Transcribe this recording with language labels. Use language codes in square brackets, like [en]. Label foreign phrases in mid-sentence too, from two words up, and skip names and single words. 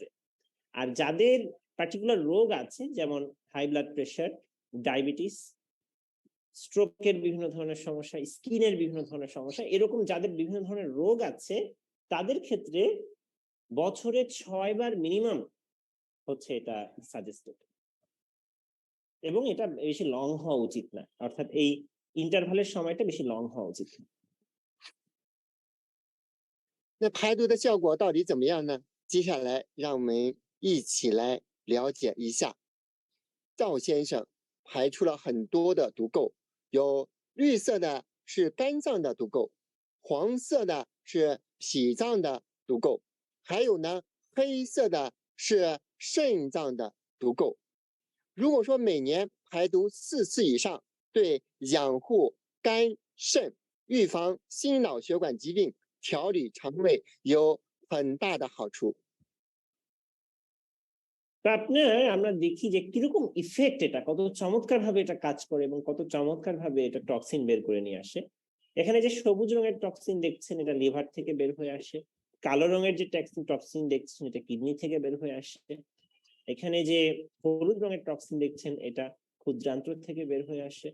[bn] আর যাদের পার্টিকুলার রোগ আছে, যেমন [en] high blood pressure, [bn] ডায়াবেটিস, স্ট্রোকের বিভিন্ন ধরনের সমস্যা, স্কিনের বিভিন্ন ধরনের সমস্যা, এরকম যাদের বিভিন্ন ধরনের রোগ আছে তাদের ক্ষেত্রে বছরে 6 বার মিনিমাম হচ্ছে এটা সাজেস্টেড। এবং এটা বেশি লং হওয়া উচিত না, অর্থাৎ এই ইন্টারভালের সময়টা বেশি লং হওয়া উচিত না। [zh] 那排毒的效果到底怎么样呢？接下来让我们一起来了解一下。赵先生排出了很多的毒垢，有绿色的是肝脏的毒垢，黄色的是脾脏的毒垢，还有呢黑色的是肾脏的毒垢。如果说每年排毒4次以上，对养护肝肾预防心脑血管疾病、调理肠胃有很大的好处。 [bn] তা আপনার আমরা দেখি যে কিরকম ইফেক্ট এটা, কত চমৎকার ভাবে এটা কাজ করে এবং কত চমৎকার ভাবে এটা টক্সিন বের করে নিয়ে আসে। এখানে যে সবুজ রঙের টক্সিন দেখছেন এটা লিভার থেকে বের হয়ে আসে, কালো রঙের যে টক্সিন দেখছেন এটা কিডনি থেকে বের হয়ে আসে, এখানে যে হলুদ রঙের টক্সিন দেখছেন এটা ক্ষুদ্রান্ত্র থেকে বের হয়ে আসে।